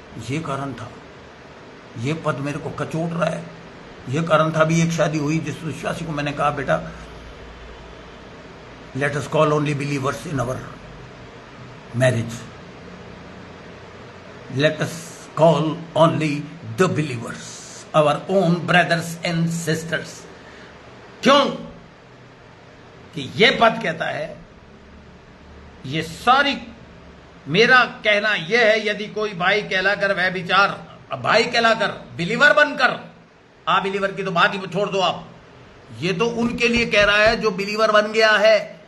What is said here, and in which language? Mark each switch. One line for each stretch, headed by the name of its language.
Hindi: ये कारण था, ये पद मेरे को कचोट रहा है। ये कारण था। भी एक शादी हुई जिस विश्वासी को मैंने कहा, बेटा
English: let us call only believers in our marriage. Let us call only the believers, our own brothers and sisters.
Hindi: क्यों? कि ये पद कहता है, ये सारी मेरा कहना यह है, यदि कोई भाई कहलाकर वह विचार, भाई कहलाकर बिलीवर बनकर, बिलीवर की तो बात ही छोड़ दो आप, ये तो उनके लिए कह रहा है जो बिलीवर बन गया है।